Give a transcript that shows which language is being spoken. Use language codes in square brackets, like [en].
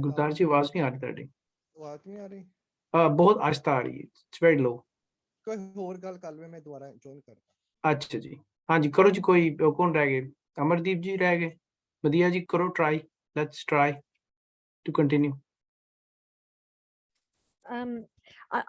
[hi] गुरदास जी आवाज नहीं आ रही [pa] ਤੁਹਾਡੀ। ਆਵਾਜ਼ ਨਹੀਂ ਆ ਰਹੀ? [hi] बहुत आहिस्ता आ रही है, [en] It's very low. [pa] ਕੋਈ ਹੋਰ ਗੱਲ ਕਰ ਲਵੇ, ਮੈਂ ਦੁਬਾਰਾ ਜੁਆਇਨ ਕਰਦਾ। [hi] अच्छा जी, हाँ जी करो जी। कोई कौन रह गए? अमरदीप जी रह गए। [pa] वधिया जी, करो try, [en] Let's try to continue.